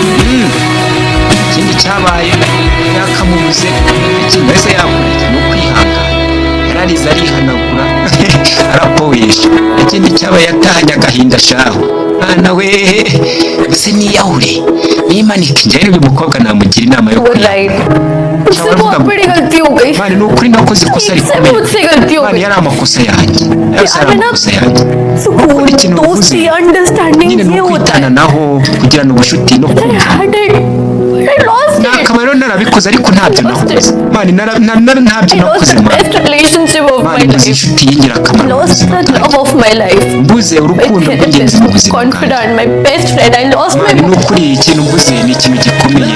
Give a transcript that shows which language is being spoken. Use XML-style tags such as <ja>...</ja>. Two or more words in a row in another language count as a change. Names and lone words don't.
<rw>ikindi cyabaye yakamubuze ikindi wese yakurikiye ni ukwihangana yararize arihanagura arapoesha ikindi cyabaye yatahanye agahinda shaho mwana we gusa niyahure nimanike njyewe uyu mukobwa namugira inama yo</rw> <hi>मुझसे बहुत बड़ी गलती हो गई</hi> <rw>mani ni ukuri nakoze ikosa rikomeye</rw> <hi>मुझसे गलती हो</hi> <rw>mani</rw> <hi>गई</hi> <rw>yari amakosa yanjye yose ari amakosa yanjye</rw> <hi>सुकून दोस्ती अंडरस्टैंडिंग</hi> <rw>nyine ni</rw> <hi>ये होता</hi> <rw>ukwitana</rw> <hi>है</hi> <rw>naho kugirana ubucuti no kumva nakaba rero narabikoze ariko ntabyo nakoze mani ntabyo nakoze mani mbuze inshuti y'ingirakamaro mu buzima bwanjye mbuze urukundo rw'ingenzi mu buzima bwanjye mani ni ukuri ikintu mbuze ni ikintu gikomeye</rw>